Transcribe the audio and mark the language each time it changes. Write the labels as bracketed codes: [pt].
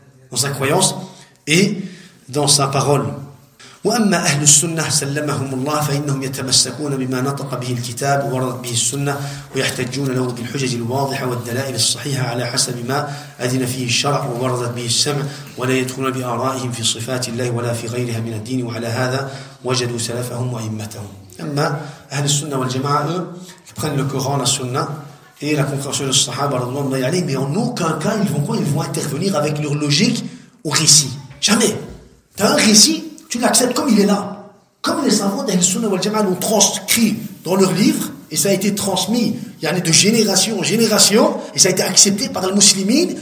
[fr] Dans sa croyance et dans sa parole. [ar] وأما أهل السنة سلمهم الله فإنهم يتمسكون بما نطق به الكتاب ووردت به السنة ويحتجون له بالحجج الواضحة والدلائل الصحيحة على حسب ما أذن فيه الشرع ووردت به السمع ولا يدخلون بآرائهم في صفات الله ولا في غيرها من الدين وعلى هذا وجدوا سلفهم وأئمتهم. أما أهل السنة والجماعة [fr] eux qui prennent le Coran, la Sunna et la compréhension des Sahaba radhiyallahu anhum, mais en aucun cas ils vont intervenir avec leur logique au récit. Jamais. Tu as un récit, tu l'acceptes comme il est là. Comme les savants d'Ahl Sunnah wal Jama'a l'ont transcrit dans leurs livres, et ça a été transmis de génération en génération, et ça a été accepté par les musulmans.